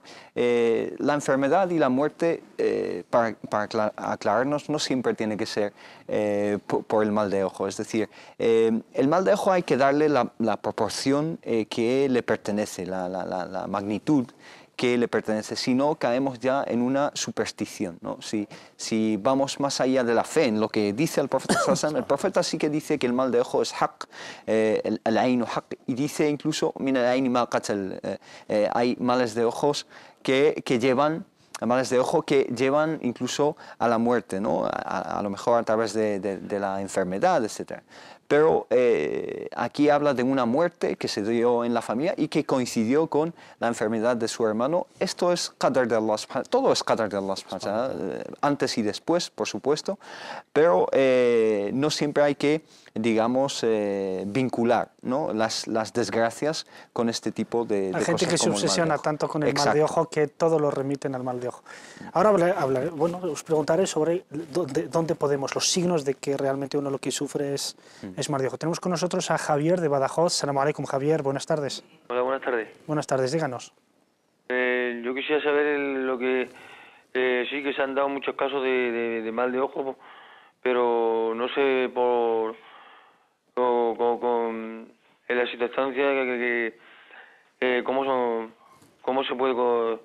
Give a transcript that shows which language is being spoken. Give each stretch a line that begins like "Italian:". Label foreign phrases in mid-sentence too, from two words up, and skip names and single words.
Spanish: La enfermedad y la muerte, para aclararnos, no siempre tiene que ser por el mal de ojo. Es decir, el mal de ojo hay que darle la proporción que le pertenece, la magnitud que le pertenece, si no caemos ya en una superstición, ¿no? Si vamos más allá de la fe, en lo que dice el profeta
Arabic: صلى الله عليه وسلم,
Spanish: el profeta sí que dice que el mal de ojo es haq, el
Arabic: العين حق,
Spanish: y dice incluso, mira, el
Arabic: العين ما قتل,
Spanish: hay males de ojos que llevan, males de ojo que llevan incluso a la muerte, ¿no? A lo mejor a través de la enfermedad, etc. Pero aquí habla de una muerte que se dio en la familia y que coincidió con la enfermedad de su hermano. Esto es qadar de
Arabic: الله سبحانه وتعالى,
Spanish: todo es qadar de
Arabic: الله سبحانه وتعالى,
Spanish: antes y después, por supuesto, pero no siempre hay que, digamos, vincular, ¿no? las desgracias con este tipo de Hay cosas. gente que se obsesiona tanto con el mal de ojo que todo lo remiten al mal de ojo. Ahora bueno, os preguntaré sobre dónde podemos, los signos de que realmente uno lo que sufre es mal de ojo. Tenemos con nosotros a Javier de Badajoz.
Arabic: سلام عليكم,
Spanish: Javier, buenas tardes. Hola, buenas tardes. Buenas tardes, díganos. Yo quisiera saber lo que sí que se han dado muchos casos de mal de ojo, pero no sé en la circunstancia cómo se puede...